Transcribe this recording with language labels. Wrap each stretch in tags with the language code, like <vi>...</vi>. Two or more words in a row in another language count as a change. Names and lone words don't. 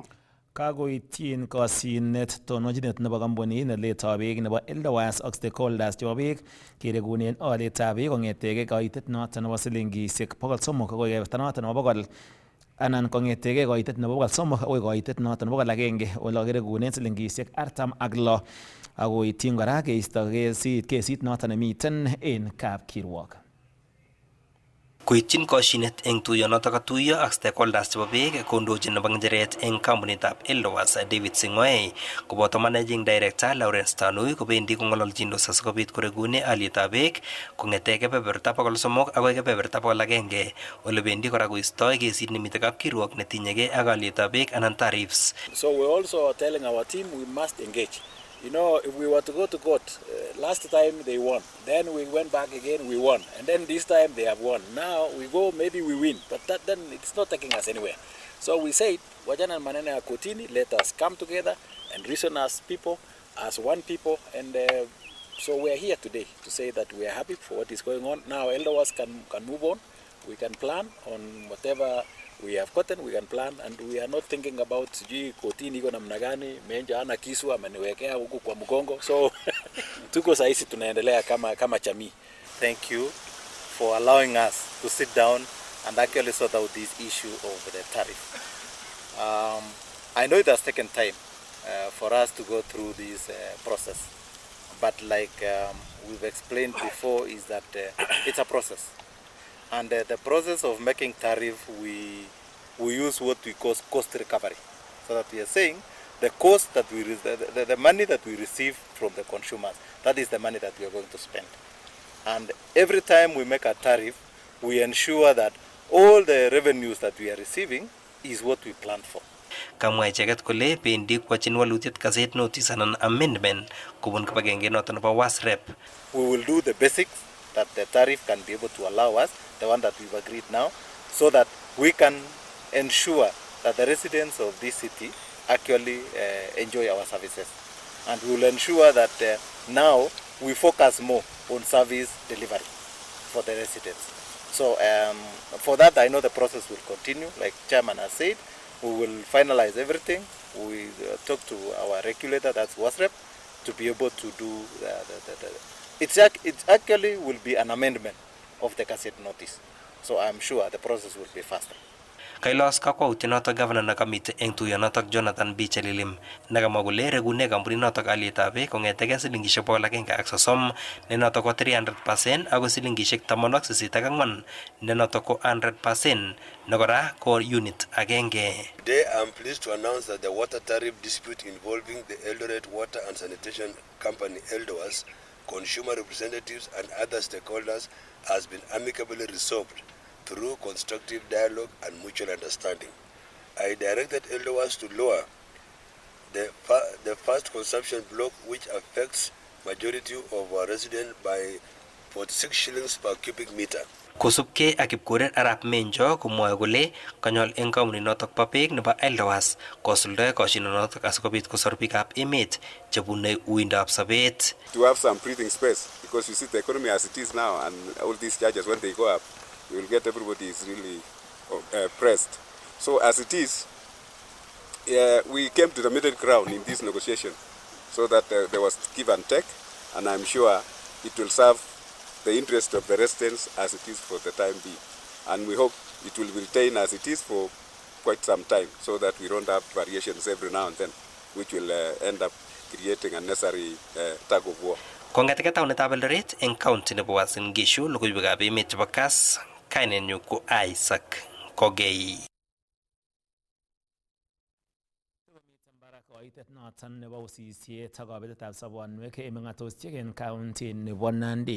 <kln>Kakoityin kosyinet tonochinet nebo kampunit neletoi beek nebo Eldowas ak stakeholders chebo beek keregunen olietab beek kong'etege koitet noton nebo silingisiek 300 akoi keberta noton nebo 100 anan kong'etege koitet nebo 300 akoi koitet noton nebo 100 ole kakiregunen silingisiek 46 akoityin kora keisto kesit noton nemiten en kapkirwok. Koityin kosyinet eng tuyonotok katuyo ak stakeholders chebo beek kondochin nebo ng'echeret eng kampunitab Eldowas David Sing'oei koboto</kln> <en>managing director</en> <kln>Lawrence Tanui kobendi kong'ololjindos asikobit koregune alyetab beek kong'ete kebeberta 300 akoi kebeberta 100 ole bendi kora koistoi kesit nemite kapkirwok netinyegei ak alyetab beek anan tariffs.</kln> <en>So we also telling our team we must engage. You know, if we were to go to court, last time they won. Then we went back again, we won. And then this time they have won. Now we go, maybe we win. But then it's not taking us anywhere. So we said,</en> <sw>wajana maneno ya kotini,</sw> <en>let us come together and reason as people, as one people. And so we are here today to say that we are happy for what is going on. Now Eldowas can move on. We can plan on whatever we have gotten, we can plan, and we are not thinking about</en> <sw>sijui kotini iko namna gani, menja ana kisu ameniwekea huku kwa mgongo. So tuko saisi tunaendelea kama jamii.</sw> <en>thank you for allowing us to sit down and actually sort out this issue of the tariff. I know it has taken time for us to go through this process, but like we've explained before, is that it's a process. And the process of making tariff, we use what we call cost recovery. So that we are saying the cost that we the money that we receive from the consumers, that is the money that we are going to spend. And every time we make a tariff, we ensure that all the revenues that we are receiving is what we planned for.</en> <kln>Kamwa icheket kole bendi kwachin walutiet</kln> <en>gazette notice</en> <kln>anan amendment kubun kibagenge noton nebo WASREP.</kln> <en>We will do the basics that the tariff can be able to allow us, the one that we've agreed now, so that we can ensure that the residents of this city actually enjoy our services. And we will ensure that now we focus more on service delivery for the residents. So for that, I know the process will continue. Like Chairman has said, we will finalize everything. We talk to our regulator, that's WASREP, to be able to do it actually will be an amendment of the gazette notice. So I'm sure the process will be faster.</en> <kln>Kailos kakwautiet notok governor nakamite eng tuyonotok Jonathan B. Chelilim nakamwa kole regune kampunit notok alyetab beek kong'etegei silingishek 130 ne notok ko 300% ako silingishek 84 ne notok ko 100% ne kora ko unit agenge.</kln> <en>Today I'm pleased to announce that the water tariff dispute involving the Eldoret Water and Sanitation Company Eldowas, consumer representatives and other stakeholders has been amicably resolved through constructive dialogue and mutual understanding. I directed Eldowas to lower the first consumption block, which affects majority of our residents by 46 shillings per cubic meter.</en> <kln>Kosubkei ak kipkorir Arap Menjo komwoe kole kanyol eng kampunit notok bo beek nebo Eldowas kosuldae koshinonotok asikobit kosor biikab emet chebune uindab sobet.</kln> <en>To have some breathing space, because you see the economy as it is now, and all these charges when they go up, you will get everybody is really pressed. So as it is, we came to the middle ground in this negotiation, so that there was give and take, and I'm sure it will serve the interest of the residents as it is for the time being. And we hope it will retain as it is for quite some time, so that we don't have variations every now and then, which will end up creating unnecessary tug of war.</en> <kln>Kong'etegei taunetab Eldoret eng county nebo Uasin Gishu, logoiwekab emet chebo Kass, kainenyu ko Isaac Kogei. Koitet noton nebo usisiet ak kabetetab sobonwek eng meng'atosiek eng county nebo Nandi.</kln>